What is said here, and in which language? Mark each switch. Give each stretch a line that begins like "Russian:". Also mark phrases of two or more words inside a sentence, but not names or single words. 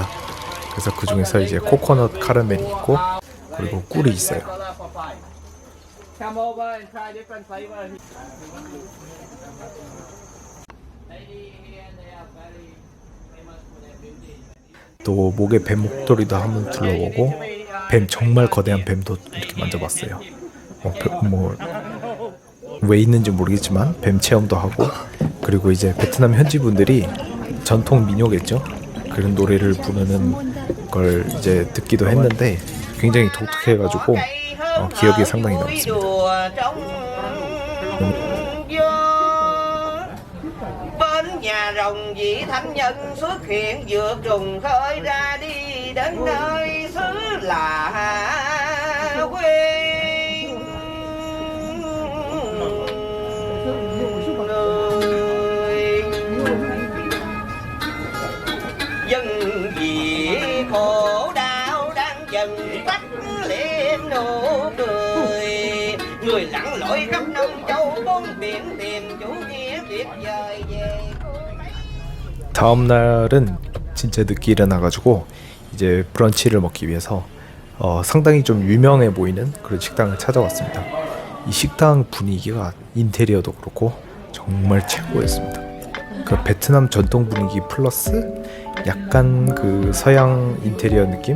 Korean: 그래서 그 중에서 이제 코코넛 카라멜이 있고 그리고 꿀이 있어요.
English: Come over and try different flavors.
Korean: 또 목에 뱀 목도리도 한번 둘러보고 뱀 정말 거대한 뱀도 이렇게 만져봤어요. 왜 있는지 모르겠지만 뱀 체험도 하고 그리고 이제 베트남 현지 분들이 전통 민요겠죠. 그런 노래를 부르는 걸 이제 듣기도 했는데 굉장히 독특해가지고 기억이 상당히 남습니다.
Vietnamese: Bên nhà rồng vị thánh nhân xuất hiện vượt trùng khơi ra đi đến nơi xứ lạ quê người dân vì khổ đau đang dần tắt liệm nụ cười người lặn lội khắp năm châu bốn biển tìm chủ nghĩa tuyệt vời về.
Korean: 다음 날은 진짜 늦게 일어나가지고 이제 브런치를 먹기 위해서 상당히 좀 유명해 보이는 그런 식당을 찾아왔습니다. 이 식당 분위기가 인테리어도 그렇고 정말 최고였습니다. 그 베트남 전통 분위기 플러스 약간 그 서양 인테리어 느낌?